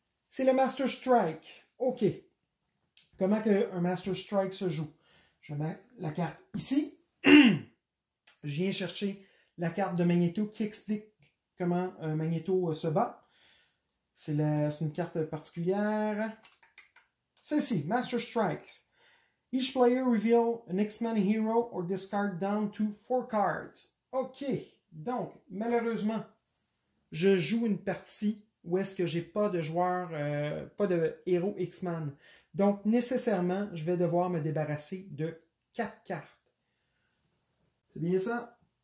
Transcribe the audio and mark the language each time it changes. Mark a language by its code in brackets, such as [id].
[fr] C'est le Master Strike. OK. Comment un Master Strike se joue? Je mets la carte ici. Je viens chercher la carte de Magneto qui explique comment un Magneto se bat. C'est une carte particulière. Celle-ci, Master Strikes. [en] Each player reveal an X-Men hero or discard down to 4 cards. OK. [fr] Donc, malheureusement, je joue une partie où est-ce que j'ai pas de joueur, pas de héros X-Men. Donc, nécessairement, je vais devoir me débarrasser de 4 cartes. C'est bien ça?